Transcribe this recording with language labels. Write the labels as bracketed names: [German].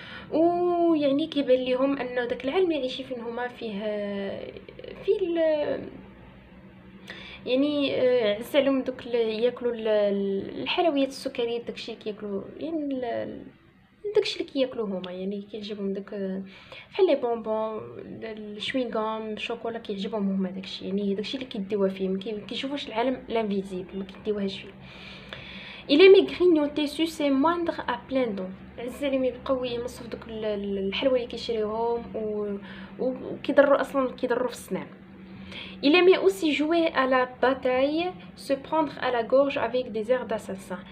[Arabic] ويعني كيبان ليهم انه داك العالم اللي عايشين فيه هما فيه يعني عز عليهم دوك ياكلوا الحلويات السكريه، داكشي كياكلوا، يعني داكشي اللي كياكلوا هما، يعني كيعجبهم داك بحال لي بونبون، الشوينغام، الشوكولا، كيعجبهم هما داكشي، يعني داكشي اللي كيديوها فيه، ما كيشوفوش العالم لانفيزيبل، ما كيديوهاش فيه. [French] Il aimait grignoter sucer moindre à plein dents. [Arabic] عز عليهم يبقاو يمصوا دوك الحلوى اللي كيشريوهم وكيضروا اصلا كيضروا في السنان. [French] Il aimait aussi jouer à la bataille, se prendre à la gorge avec des airs d'assassin.